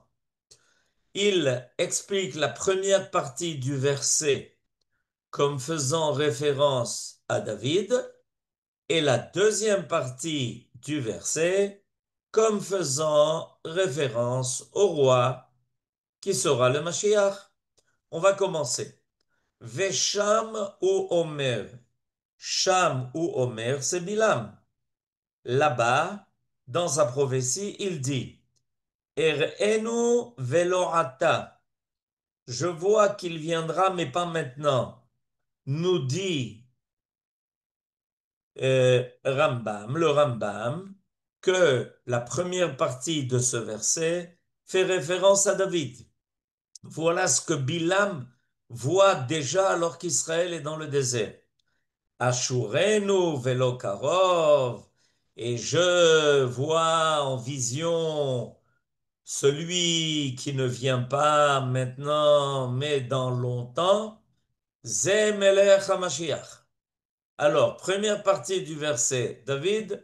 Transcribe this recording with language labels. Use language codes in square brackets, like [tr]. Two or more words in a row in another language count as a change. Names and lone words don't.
[fr] Il explique la première partie du verset comme faisant référence à David et la deuxième partie du verset comme faisant référence au roi qui sera le Mashiach. On va commencer. [he] ושם הוא אומר. שם הוא אומר, [fr] c'est Bilam. Là-bas, dans sa prophétie, il dit [he] אראנו ולא עתה. [fr] Je vois qu'il viendra, mais pas maintenant. Nous dit Rambam, le Rambam, que la première partie de ce verset fait référence à David. Voilà ce que Bilam voit déjà alors qu'Israël est dans le désert. [he] אשורנו ולא קרוב. [fr] Et je vois en vision celui qui ne vient pas maintenant, mais dans longtemps. [he] זה מלך המשיח. [fr] Alors, première partie du verset, David.